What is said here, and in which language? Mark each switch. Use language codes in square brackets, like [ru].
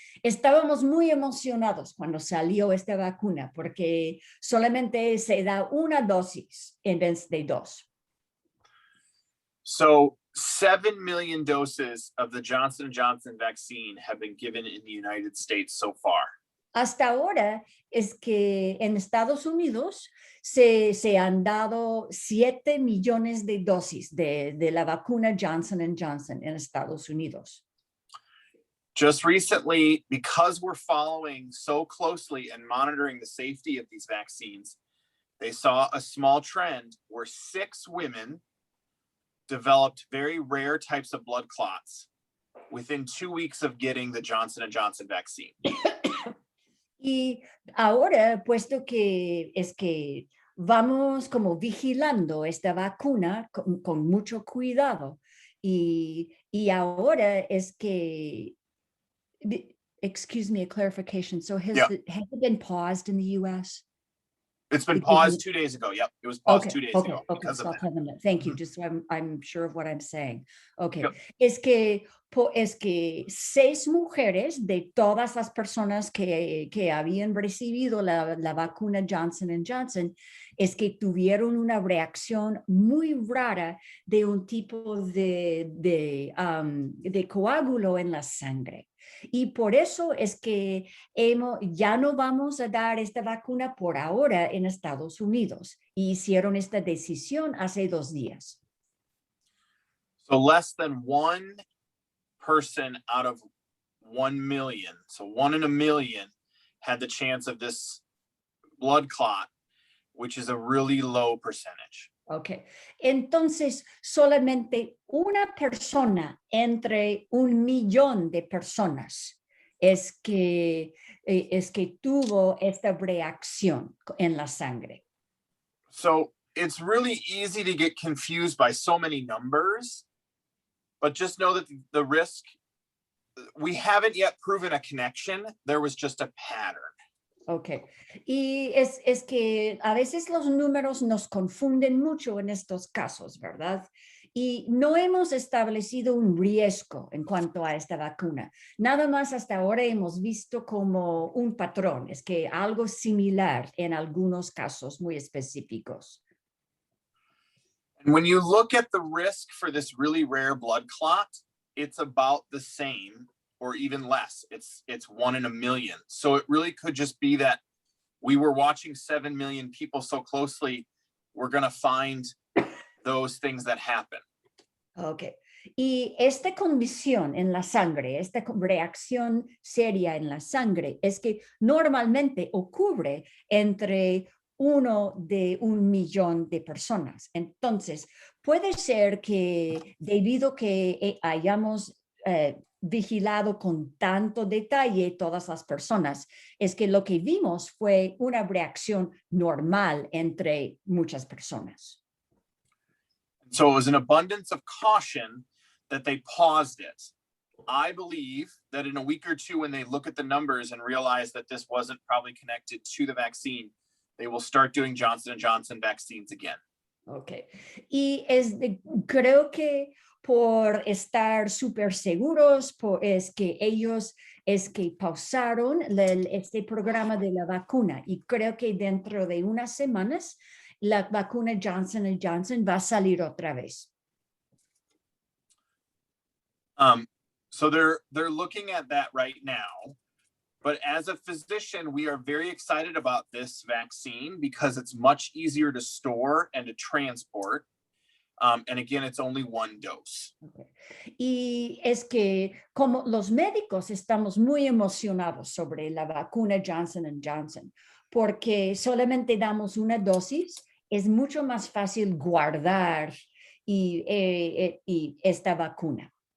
[es] Estábamos muy emocionados cuando salió esta vacuna porque solamente se da 1 dosis en vez de 2. [en] So 7 million doses of the Johnson & Johnson vaccine have been given in the United States so far. [es] Hasta ahora es que en Estados Unidos se han dado 7 millones de dosis de la vacuna Johnson & Johnson en Estados Unidos. [en] Just recently, because we're following so closely and monitoring the safety of these vaccines, they saw a small trend where 6 women developed very rare types of blood clots within 2 weeks of getting the Johnson & Johnson vaccine. [es] Y ahora, puesto que es que vamos como vigilando esta vacuna con mucho cuidado y ahora es que [en] excuse me, a clarification. So Yeah. has it been paused in the US? It's been Because paused 2 days ago. Yep, it was paused okay, 2 days okay, ago okay. because of Stop that. having that. Thank you. Mhm. Just so I'm sure of what I'm saying. Okay. Yep. [es] Es que 6 mujeres de todas las personas que habían recibido la vacuna Johnson Johnson es que tuvieron una reacción muy rara de un tipo de coágulo en la sangre. Y por eso es que ya no vamos a dar esta vacuna por ahora en Estados Unidos. Y hicieron esta decisión hace 2 días. [en] So less than one person out of 1 million, so 1 in a million, had the chance of this blood clot, which is a really low percentage. [es] Ok, entonces solamente una persona entre 1 millón de personas es que tuvo esta reacción en la sangre. [en] So it's really easy to get confused by so many numbers, but just know that the risk, we haven't yet proven a connection. There was just a pattern. [es] Ok, y es que a veces los números nos confunden mucho en estos casos, ¿verdad? Y no hemos establecido un riesgo en cuanto a esta vacuna. Nada más hasta ahora hemos visto como un patrón, es que algo similar en algunos casos muy específicos. [en] And when you look at the risk for this really rare blood clot, it's about the same or even less. It's 1 in a million. So it really could just be that we were watching 7 million people so closely, we're going to find those things that happen. Ok. [es] Y esta condición en la sangre, esta reacción seria en la sangre, es que normalmente ocurre entre 1 de 1 millón de personas. Entonces, puede ser que debido que hayamos vigilado con tanto detalle todas las personas, es que lo que vimos fue una reacción normal entre muchas personas. [en] So it was an abundance of caution that they paused it. I believe that in a week or two, when they look at the numbers and realize that this wasn't probably connected to the vaccine, they will start doing Johnson & Johnson vaccines again. Ok. [es] Y creo que por estar súper seguros, es que ellos pausaron este programa de la vacuna. Y creo que dentro de unas semanas, la vacuna Johnson Johnson va a salir otra vez. [en] So they're looking at that right now. But as a physician, we are very excited about this vaccine because it's much easier to store and to transport. And again, it's only 1 dose. Okay. [es] Y es que como los médicos estamos muy emocionados sobre la vacuna Johnson Johnson, porque solamente damos una dosis, es mucho más fácil guardar y esta vacuna.